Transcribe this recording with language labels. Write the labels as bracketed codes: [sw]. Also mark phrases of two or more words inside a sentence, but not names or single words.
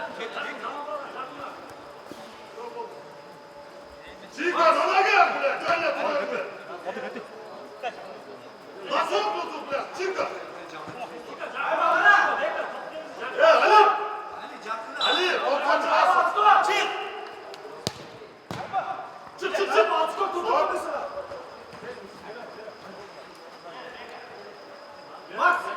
[ru] Чика, помогай, блядь, Таня, твоя, блядь. Носом тут, блядь, Чика. [tr] Ali! Ali, top kaçar. Çık! Çık, çık, çık. Stop. Max!